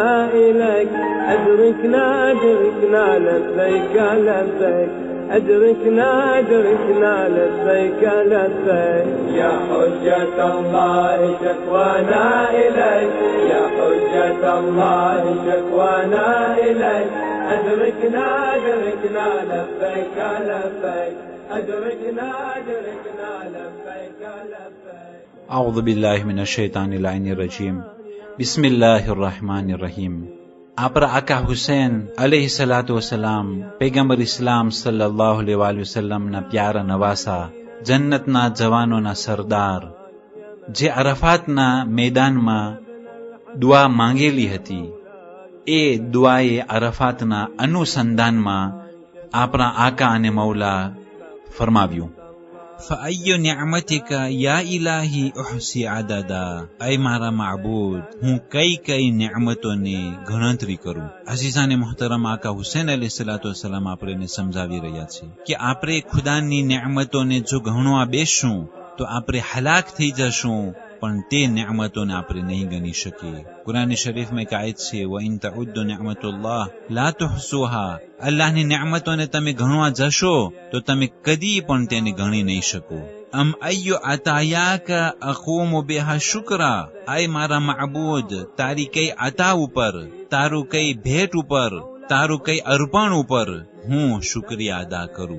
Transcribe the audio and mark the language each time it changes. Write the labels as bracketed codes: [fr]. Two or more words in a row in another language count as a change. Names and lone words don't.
[ar] إليك، أدركنا أدركنا لبيك لبيك، أدركنا أدركنا لبيك لبيك، يا حجة الله شكوانا إليك، يا حجة الله شكوانا إليك، أدركنا أدركنا لبيك لبيك، أدركنا أدركنا لبيك لبيك. أعوذ بالله من الشيطان اللعين الرجيم. بسم الله الرحمن الرحيم. [gu] આપણા આકા હુસૈન [ar] عليه الصلاة والسلام [gu] પૈગંબર ઇસ્લામ [ar] صلى الله عليه وسلم [gu] પ્યારા નવાસા, જન્નતના જવાનોના સરદાર, જે અરફાતના મેદાનમાં દુઆ માંગેલી હતી, એ દુઆએ અરફાતના અનુસંધાનમાં આપણા આકા અને મૌલા ફરમાવ્યું, [ar] فَأَيُّ نِعْمَتِكَ يَا إِلَٰهِي أُحْصِي عَدَدًا. [gu] ऐ મારા માબૂદ, હું કઈ કઈ નિዕમતોની ગણતરી કરું. [ur] عزیزانِ محترم [gu] આકા હુસૈન [ar] عليه الصلاة والسلام [gu] આપણે સમજાવી રહ્યા છે કે આપણે ખુદાની નિዕમતોને જો ગણવા બેસશું તો આપણે હલાક થઈ જશું, પણ તે નિዕમતોને આપણે નહીં ગણી શકીએ. કુરાન શરીફમાં એક આયત છે, [ar] وَإِن تَعُدُّوا نِعْمَةَ اللَّهِ لَا تُحْصُوهَا. [gu] અલ્લાહની નિዕમતોને તમે ગણવા જશો તો તમે કદી પણ તેને ગણી નહીં શકો. [ar] أم أي عطاياك أقوم بها شكرا. [gu] આય મારા માબૂદ, તારી કઈ અતા ઉપર, તારું કઈ ભેટ ઉપર, તારું કઈ અર્પણ ઉપર હું શુક્રિયા અદા કરું.